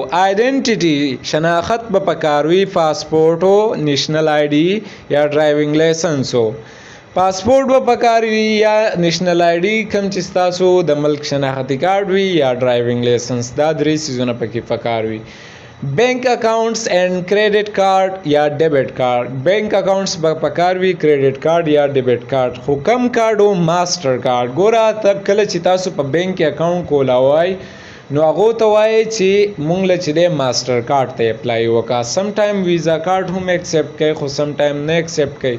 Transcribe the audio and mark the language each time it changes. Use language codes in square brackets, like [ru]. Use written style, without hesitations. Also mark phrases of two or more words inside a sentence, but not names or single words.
[ps] آیډنټیټي شناخت به پکار وي پاسپورټ او [en] national ID [ps] یا [en] driving license [ps] و. پاسپورټ به پکار وي یا [en] national ID [ps] کوم چې ستاسو د ملک شناختی کارت وي یا [en] driving license [ps] دا درې څیزونه پکې پکار وي. [en] bank accounts and credit card یا debit card. bank accounts [ps] به پکار وي [en] credit card [ps] یا [en] debit card [ps] خو [en] come card [ps] او [en] master card. [ps] ګوره تب کله چې تاسو په بینک کې اکاونټ کولای نو هغه ته وایي چې مونږ له چې د [en] master card [ps] ته اپلای وکړه. [en] some time visa card [ps] هم ایکسپټ کوي خو [en] some time [ps] نه ایکسپټ کوي.